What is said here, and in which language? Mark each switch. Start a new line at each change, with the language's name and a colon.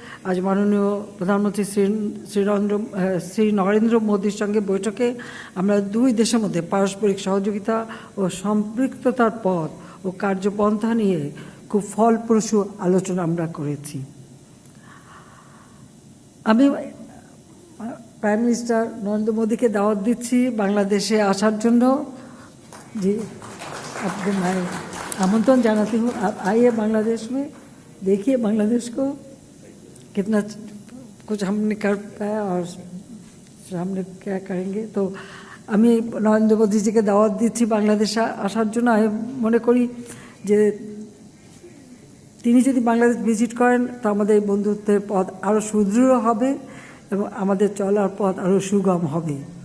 Bangla: আজ মাননীয় প্রধানমন্ত্রী শ্রী নরেন্দ্র মোদীর সঙ্গে বৈঠকে আমরা দুই দেশের মধ্যে পারস্পরিক সহযোগিতা ও সম্পৃক্ততার পথ ও কার্যপন্থা নিয়ে খুব ফলপ্রসূ আলোচনা আমরা করেছি। আমি প্রাইম মিনিস্টার নরেন্দ্র মোদীকে দাওয়াত দিচ্ছি बांग्लादेशे आसार जन्य।
Hindi: जी, आपको मैं आमंत्रण जानाती हूँ, आप आइए बांग्लादेश में, देखिए बांग्लादेश को कितना कुछ हमने कर पाया और हमने क्या करेंगे।
Bangla: तो আমি নরেন্দ্র মোদীজিকে দাওয়াত দিচ্ছি বাংলাদেশে আসার জন্য। আমি মনে করি যে তিনি যদি বাংলাদেশ ভিজিট করেন তো আমাদের বন্ধুত্বের পথ আরও সুদৃঢ় হবে এবং আমাদের চলার পথ আরও সুগম হবে।